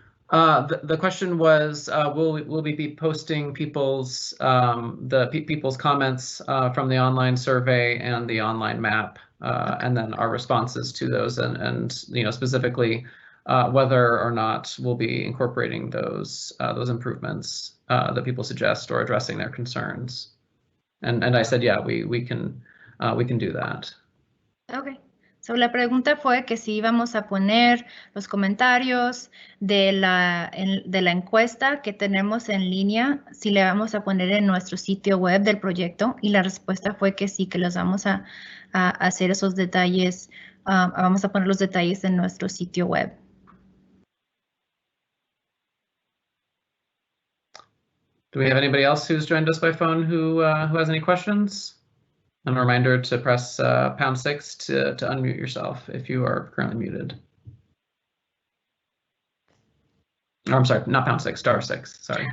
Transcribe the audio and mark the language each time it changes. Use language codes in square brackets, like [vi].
[en] The question was, will we be posting people's people's comments from the online survey and the online map, and then our responses to those, and specifically whether or not we'll be incorporating those improvements that people suggest or addressing their concerns. And I said, yeah, we can do that. Okay. [es] So la pregunta fue que si íbamos a poner los comentarios de la encuesta que tenemos en línea, si le vamos a poner en nuestro sitio web del proyecto, y la respuesta fue que sí, que los vamos a hacer esos detalles, vamos a poner los detalles en nuestro sitio web. [en] Do we have anybody else who's joined us by phone who has any questions? And a reminder to press #6 to unmute yourself if you are currently muted. Oh, I'm sorry, not #6, *6. Sorry.